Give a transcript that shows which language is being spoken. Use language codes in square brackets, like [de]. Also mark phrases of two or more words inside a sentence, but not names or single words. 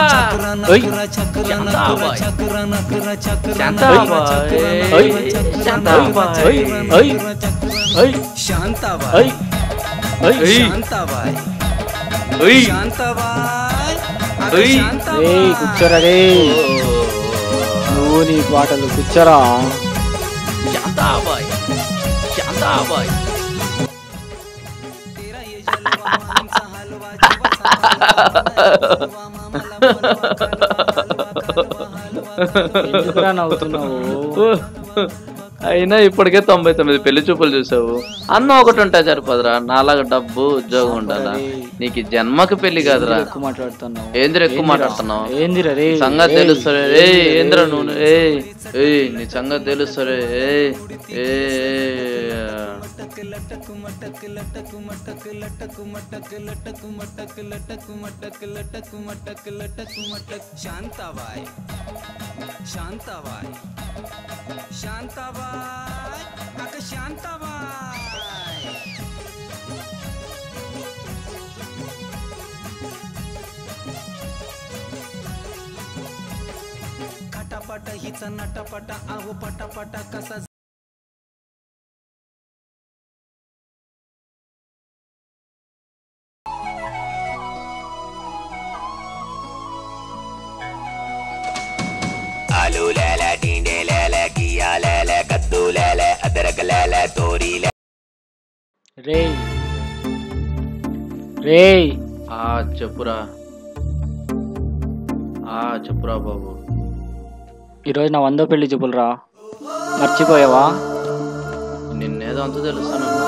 [mr] चक्रा नकरा चक्रा नकरा चक्रा नकरा चक्रा शांताबाई शांताबाई ఐ ఐ शांताबाई ఐ शांताबाई शांताबाई अगं [te] రే [mr] शांताबाई [te] కూర్చోరా రే నువ్వు నీ పాటలు కూర్చోరా [mr] शांताबाई शांताबाई [hi] तेरा ये जलवा [mr] आमचा हलवा जीवाचा [te] ఎందుకురా నవ్వుతున్నావు అయినా ఇప్పటికే 99 పెళ్లి చూపులు చూసావు. అన్న ఒకటి ఉంటా సరిపోదురా, నాలాగా డబ్బు ఉద్యోగం ఉండాలా. నీకు ఈ జన్మకి పెళ్లి కాదురా. ఎక్కువ మాట్లాడుతున్నావు ఏందిరా ఎక్కువ మాట్లాడుతున్నావు? ఏందిరా రే సంగతి తెలుస్తారే. ఏంద్రా నువ్వు? నీ సంగతి తెలుస్తారే. [mr] शांताबाई शांताबाई शांताबाई अगं शांताबाई खटापट हिचा नटापटा आहो पटापटा कसा [hi] आलू लैला टींडे लैला किया लैला कद्दू लैला अदरक लैला तोरी लैला [te] రే రే చెప్పురా. చెప్పురా బాబు. ఈరోజు నా 100వ పెళ్లి చూపులురా మర్చిపోయావా నిన్నేదో అంత తెలుస్తాను.